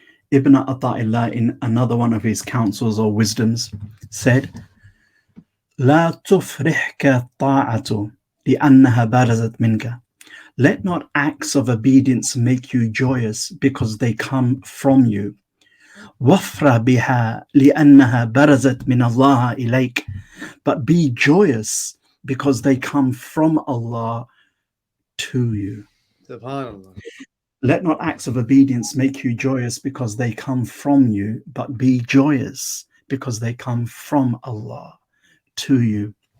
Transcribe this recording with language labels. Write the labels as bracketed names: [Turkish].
[English] Ibn Ata'illah, in another one of his counsels or wisdoms, said, [Arabic] لا تفرحك الطاعة لأنها برزت منك. [English] Let not acts of obedience make you joyous because they come from you. [Arabic] وافرح بها لأنها برزت من الله إليك. [English] But be joyous because they come from Allah to you. Subhanallah. Let not acts of obedience make you joyous because they come from you, but be joyous because they come from Allah to you.